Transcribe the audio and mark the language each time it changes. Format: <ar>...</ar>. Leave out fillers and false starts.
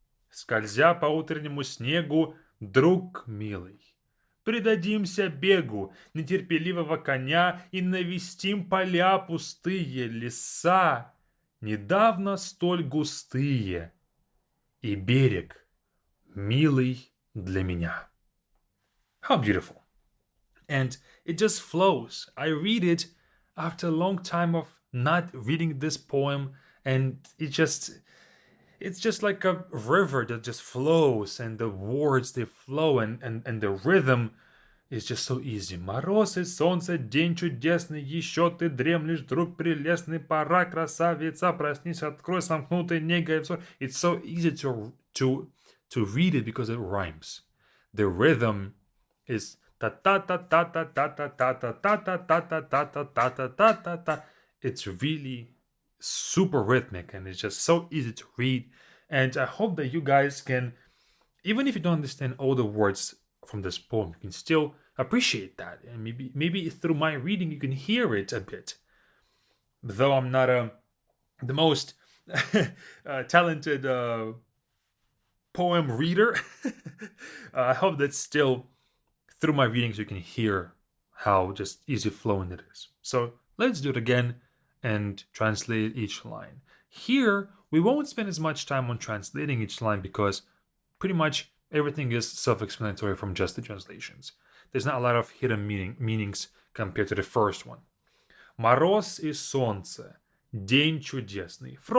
<ru>Скользя по утреннему снегу, друг милый, предадимся бегу нетерпеливого коня и навестим поля пустые, леса, недавно столь густые, и берег, милый для меня.</ru> <en>How beautiful. And it just flows. I read it after a long time of not reading this poem, and it's just like a river that just flows, and the words, they flow, and the rhythm is just so easy.</en> <ru>Мороз и солнце, день чудесный, еще ты дремлешь, друг прелестный, пора, красавица, проснись, открой сомкнутый негой взор.</ru> <en>It's so easy to read it because it rhymes. The rhythm is ta ta ta ta ta ta ta ta ta ta ta ta ta ta ta ta ta ta ta. It's really super rhythmic, and it's just so easy to read. And I hope that you guys can, even if you don't understand all the words from this poem, you can still appreciate that, and maybe through my reading you can hear it a bit. Though I'm not the most talented poem reader, I hope that still through my readings you can hear how just easy flowing it is. So let's do it again and translate each line. Here, we won't spend as much time on translating each line because pretty much everything is self-explanatory from just the translations. There's not a lot of hidden meanings compared to the first one.</en> <ru>Мороз и солнце, день чудесный.</ru>